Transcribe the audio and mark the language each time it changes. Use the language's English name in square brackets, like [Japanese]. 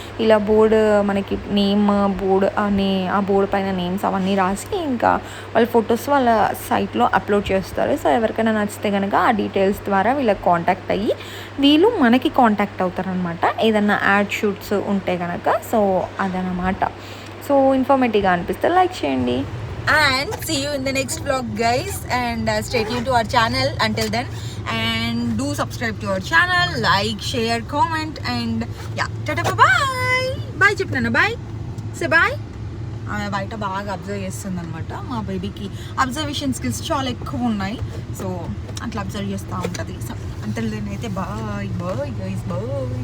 [Telugu] ఇలా బోర్డు మనకి name board ఆ బోర్డు పైన నేమ్స్ అవన్నీ రాసి ఇంకా వాళ్ళ ఫొటోస్ వాళ్ళ సైట్లో అప్లోడ్ చేస్తారు. సో ఎవరికైనా నచ్చితే కనుక ఆ డీటెయిల్స్ ద్వారా వీళ్ళకి కాంటాక్ట్ అయ్యి వీళ్ళు మనకి కాంటాక్ట్ అవుతారనమాట, ఏదన్నా యాడ్ షూట్స్ ఉంటే కనుక. సో అదనమాట. సో ఇన్ఫర్మేటివ్గా అనిపిస్తే లైక్ చేయండి. [English] And see you in the next vlog guys, and stay tuned to our channel until then, and do subscribe to our channel, like, share, comment, and yeah, tata, bye bye. Chipnana bye, say bye. [Telugu] బయట బాగా observe చేస్తుంది అనమాట. మా బేబీకి observation skills చాలా ఎక్కువ ఉన్నాయి. So అట్లా అబ్జర్వ్ చేస్తూ ఉంటుంది. సో అంతలో అయితే [English] Bye bye guys, bye.